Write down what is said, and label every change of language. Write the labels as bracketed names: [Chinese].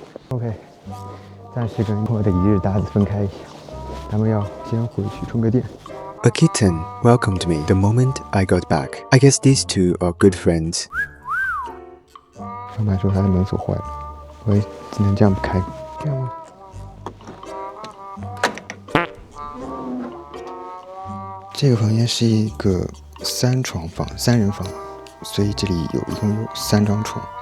[Chinese] OK， 暂时跟我的一日搭子分开一下，咱们要先回去充个电。 [English] A kitten welcomed me the moment I got back. I guess these two are good friends. [Chinese] 老板说他的门锁坏了，我也只能这样开。这样吗？这个房间是一个3床房，3人房，所以这里一共有3张床。